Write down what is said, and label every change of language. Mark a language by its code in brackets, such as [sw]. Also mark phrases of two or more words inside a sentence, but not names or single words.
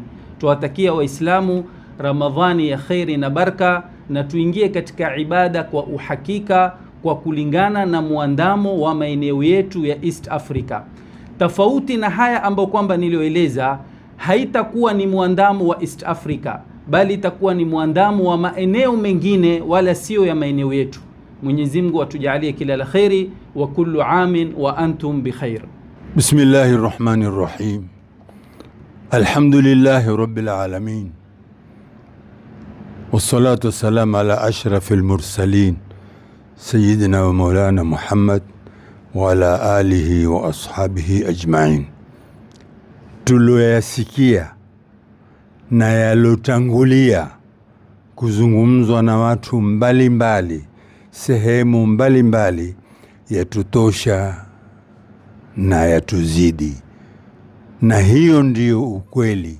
[sw] Tuwatakia Waislamu Ramadhani ya khairi na baraka, na tuingie katika ibada kwa uhakika kwa kulingana na muandamo wa maeneo yetu ya East Africa. Tofauti na haya ambao kwamba nilioeleza, haitakuwa ni muandamo wa East Africa, bali itakuwa ni muandamo wa maeneo mengine, wala sio ya maeneo yetu. Mwenyezi Mungu atujalie kila la khairi, [ar] وكل عام وأنتم بخير. بسم الله الرحمن الرحيم. الحمد لله رب العالمين. والصلاة والسلام على أشرف المرسلين سيدنا ومولانا محمد وعلى آله وأصحابه أجمعين. [sw] Tuloyasikia na yalotangulia kuzungumzwa na watu mbalimbali sehemu mbalimbali yatutosha na yatuzidi, na hiyo ndiyo ukweli.